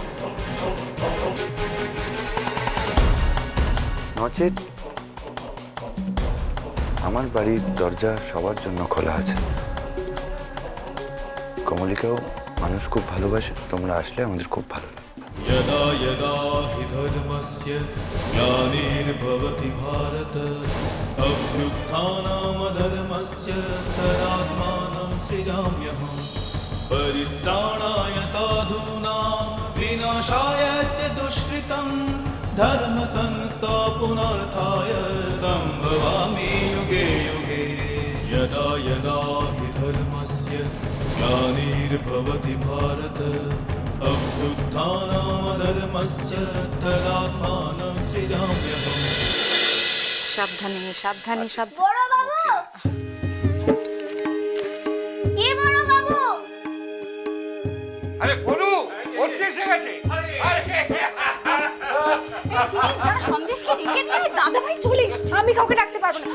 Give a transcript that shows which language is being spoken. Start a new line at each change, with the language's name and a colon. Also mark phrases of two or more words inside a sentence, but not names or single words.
Bangla: নচেত আমার বাড়ির দরজা সবার জন্য খোলা আছে। কমলিকাও মানুষ খুব ভালোবাসে, তোমরা আসলে আমাদের খুব ভালো লাগে।
Sanskrit: यदा यदा हि धर्मस्य ग्लानिर्भवति भारत अभ्युत्थानमधर्मस्य तदात्मानं सृजाम्यहम् परित्राणाय साधूनां विनाशाय च दुष्कृतं धर्म संस्थापनार्थाय सम्भवामि युगे युगे यदा यदा हि धर्मस्य ग्लानिर्भवति भारत अभ्युत्थानमधर्मस्य तदात्मानं सृजाम्यहम्।
Bangla: সাবধানে সাবধানে সাবধানে। বড় বাবু, বড় বাবু। আরে বলু, ওর এসে গেছে। যারা সন্দেশকে ডেকে নিয়ে দাদা ভাই চলে এসেছে, আমি কাউকে ডাকতে পারবো না।